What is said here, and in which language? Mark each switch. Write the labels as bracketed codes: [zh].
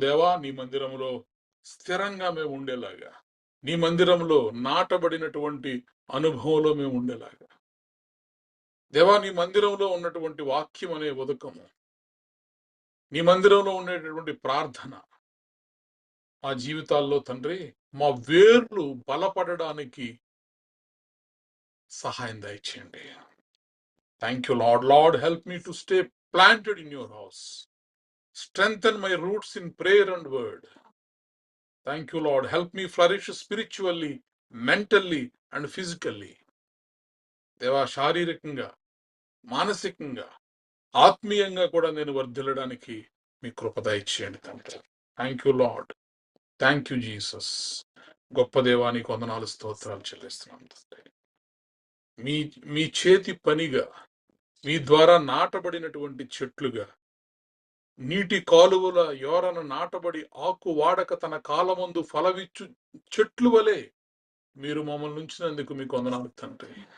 [te] దేవా, నీ మందిరంలో స్థిరంగా మేము ఉండేలాగా, నీ మందిరంలో నాటబడినటువంటి అనుభవంలో మేము ఉండేలాగా, దేవా, నీ మందిరంలో ఉన్నటువంటి వాక్యం అనే ఉదకము, నీ మందిరంలో ఉండేటటువంటి ప్రార్థన మా జీవితాల్లో తండ్రి, మా వేర్లు బలపడడానికి సహాయం దయచేయండి. [en] Thank you Lord. Lord, help me to stay planted in your house. Strengthen my roots in prayer and word. Thank you, Lord. Help me flourish spiritually, mentally and physically. [te] దేవా, శారీరకంగా, మానసికంగా, ఆత్మీయంగా కూడా నేను వర్ధిల్లడానికి మీ కృప దయచేయండి తండ్రి. [en] Thank you Lord. Thank you Jesus. [te] గొప్ప దేవానికి వందనాలు, స్తోత్రాలు చెల్లిస్తున్నాం తండ్రి. మీ చేతి పనిగా, మీ ద్వారా నాటబడినటువంటి చెట్లుగా, నీటి కాలువల యోరన నాటబడి ఆకు వాడక తన కాలమందు ఫలవిచ్చు చెట్లు వలె మీరు మమ్మల్ని ఉంచినందుకు మీకు వందనాలు తండ్రి.